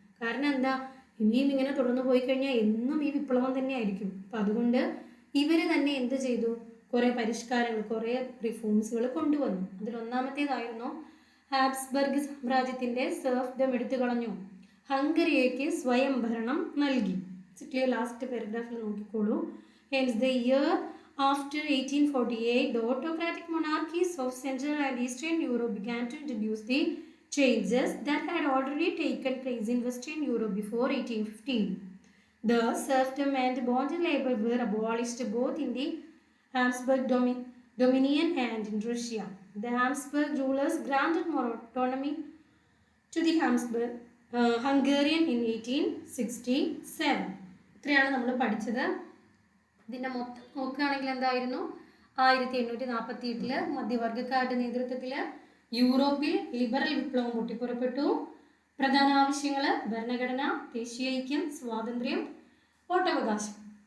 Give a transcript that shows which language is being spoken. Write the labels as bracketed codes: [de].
[ml] കാരണം എന്താ, ഇനിയും ഇങ്ങനെ തുടർന്നു പോയി കഴിഞ്ഞാൽ എന്നും ഈ വിപ്ലവം തന്നെ ആയിരിക്കും. അപ്പം അതുകൊണ്ട് ഇവർ തന്നെ എന്ത് ചെയ്തു, കുറേ പരിഷ്കാരങ്ങൾ, കുറേ റിഫോംസുകൾ കൊണ്ടുവന്നു. അതിലൊന്നാമത്തേതായിരുന്നു ഹാബ്സ്ബർഗ് സാമ്രാജ്യത്തിൻ്റെ സെർഫ്ഡം എടുത്തു കളഞ്ഞു, ഹംഗറിയയ്ക്ക് സ്വയം ഭരണം നൽകി. ലാസ്റ്റ് പാരഗ്രാഫിൽ നോക്കിക്കോളൂ. [en] Hence the year after 1848, the autocratic monarchies of Central and Eastern Europe began to introduce the changes that had already taken place in Western Europe before 1815. The serfdom and bonded labor were abolished both in the Habsburg dominion and in Russia. The Habsburg rulers granted more autonomy to the Hungarian in 1867. [ml] ഇത്രയാണ് നമ്മൾ പഠിച്ചത്. ഇതിൻ്റെ മൊത്തം നോക്കുകയാണെങ്കിൽ എന്തായിരുന്നു, 1848 മധ്യവർഗക്കാരുടെ നേതൃത്വത്തിൽ യൂറോപ്പിൽ liberal വിപ്ലവം പൊട്ടിപ്പുറപ്പെട്ടു. പ്രധാന ആവശ്യങ്ങൾ ഭരണഘടന, ദേശീയ ഐക്യം, സ്വാതന്ത്ര്യം, വോട്ടവകാശം.